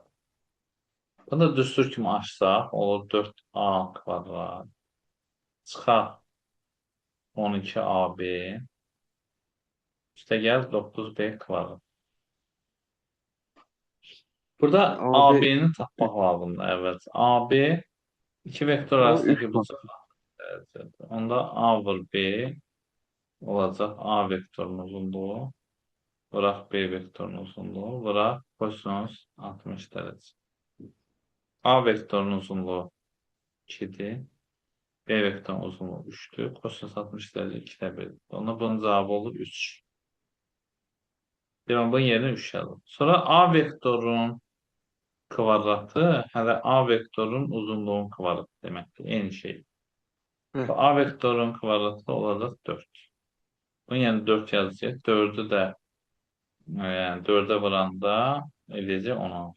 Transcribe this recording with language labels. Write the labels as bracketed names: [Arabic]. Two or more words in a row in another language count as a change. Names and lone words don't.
[Azerbaijani] Bunu da düstur kimi açsaq olur 4a kvadrat çıxar 12ab üstə gəl 9b kvadrat. Burada AB AB-ni tapmaq lazımdır. [Turkish] Evet. AB iki vektör o 3 arasındaki bu var. sıra. Evet, evet. Onda A vur B olacak. A vektörünün uzunluğu. Bırak B vektörünün uzunluğu. Bırak kosinüs 60 derece. A vektörünün uzunluğu 2'di. B vektörünün uzunluğu 3'tü. Kosinüs 60 derece 2'de 1. Ona bunun cevabı olur 3. Bir bunun yerine 3 yazalım. [Azerbaijani] Sonra A vektörünün kvadratı hələ A vektörünün uzunluğun kvadratı deməkdir. Eyni şey. Bəli. A vektörün kvadratı olacaq 4. Bunu yəni 4 yazacağıq. 4'ü də yəni 4'ə vuranda eləyəcək 16.